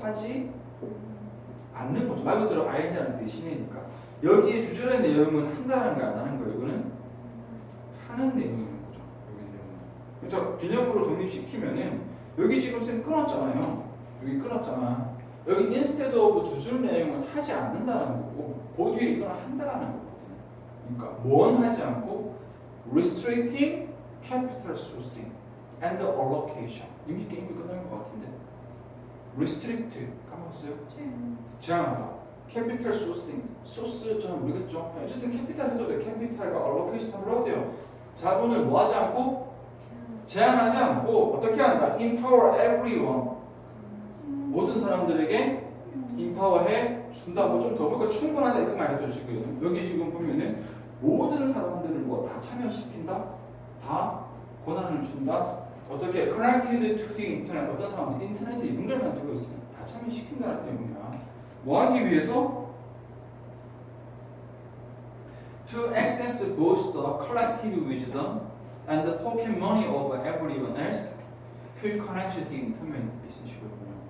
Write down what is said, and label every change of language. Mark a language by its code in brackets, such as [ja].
[ko] 하지 않는 거죠. 말 그대로 ing하는 대신이니까 여기에 주절의 내용은 한다는 거야 안 하는 거야? 이거는 하는 내용인 거죠. 여기 내용은. 그렇죠. 개념으로 정립시키면은 여기 지금 쌤 끊었잖아요. 여기 끊었잖아. 여기 instead of 두 줄 내용은 하지 않는다는 거고 그 뒤에 이거는 한다라는 거거든. 그러니까 뭔 하지 않고 [en] restricting capital sourcing and allocation. [ko] 이미 게임이 끝난 것 같은데. restrict 까먹었어요? 제한하다. capital sourcing. source 좀 모르겠죠? 어쨌든 capital 해도 돼. capital과 allocation 다 불러도 돼요. 자본을 뭐 하지 않고 제한하지 않고 어떻게 한다? [en] empower everyone. [ko] 모든 사람들에게 empower해 준다고 좀 더 보니까 충분하다 이거 말해도 지금 여기 지금 보면은 모든 사람들을 뭐 다 참여시킨다, 다 권한을 준다. 어떻게 [en] connected to the internet [ko] 어떤 사람들 인터넷에 연결만 되고 있으면 다 참여시킨다는 내용이야. 뭐 하기 위해서? [en] To access both the collective wisdom and the pocket money of everyone else who connected the internet [ko] 이런 식이거든요.